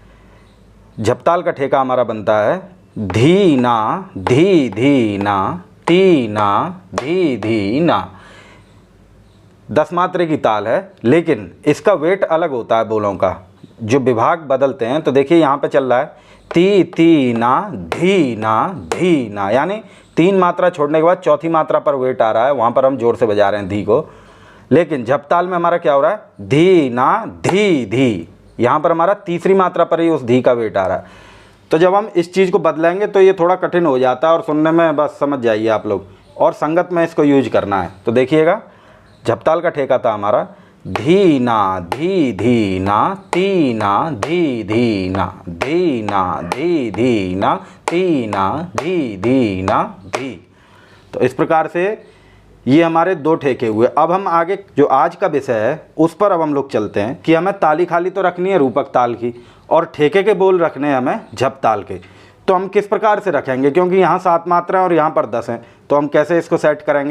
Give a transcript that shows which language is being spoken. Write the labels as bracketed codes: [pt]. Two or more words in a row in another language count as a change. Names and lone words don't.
[hi] झप ताल का ठेका हमारा बनता है धी ना धी धी ना, ती ना धी धी ना। 10 मात्रे की ताल है, लेकिन इसका वेट अलग होता है बोलों का, जो विभाग बदलते हैं। तो देखिए यहाँ पे चल रहा है ती ती ना धी ना, यानी 3 मात्रा छोड़ने के बाद चौथी मात्रा पर वेट आ रहा है, वहाँ पर हम जोर से बजा रहे हैं धी को। लेकिन झप ताल में हमारा क्या हो रहा है धी ना धी धी, यहाँ पर हमारा तीसरी मात्रा पर ही उस धी का वेट आ रहा है। तो जब हम इस चीज़ को बदलेंगे तो ये थोड़ा कठिन हो जाता है और सुनने में बस समझ जाइए आप लोग, और संगत में इसको यूज करना है। तो देखिएगा, झप ताल का ठेका था हमारा धी ना धी धी ना, ती ना धी धी ना, धी ना धी धी ना, ती ना धी धी ना धी। तो इस प्रकार से ये हमारे 2 ठेके हुए। अब हम आगे जो आज का विषय है उस पर अब हम लोग चलते हैं कि हमें ताली खाली तो रखनी है रूपक ताल की और ठेके के बोल रखने हैं हमें झप ताल के। तो हम किस प्रकार से रखेंगे, क्योंकि यहाँ 7 मात्रा है और यहाँ पर 10 हैं, तो हम कैसे इसको सेट करेंगे।